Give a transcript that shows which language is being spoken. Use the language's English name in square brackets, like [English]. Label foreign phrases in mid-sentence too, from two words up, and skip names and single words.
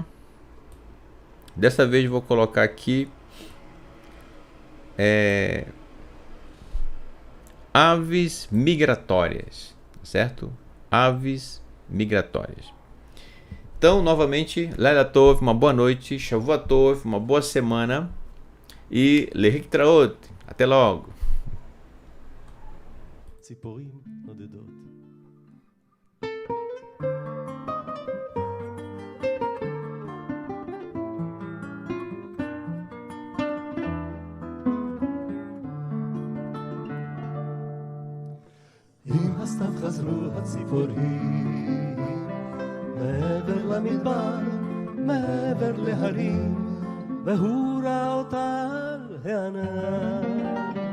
[Portuguese] Dessa vez vou colocar aqui Aves Migratórias, certo? Aves Migratórias. Então, novamente, [Hebrew] לילה טוב, [Portuguese] uma boa noite, [Hebrew] שבוע טוב, [Portuguese] uma boa semana e Lehiktraot, até logo. [Hebrew] ציפורים נודדות. עם הסתיו חזרו הציפורים מעבר למדבר, מעבר להרים, והוא ראה אותה על הענן.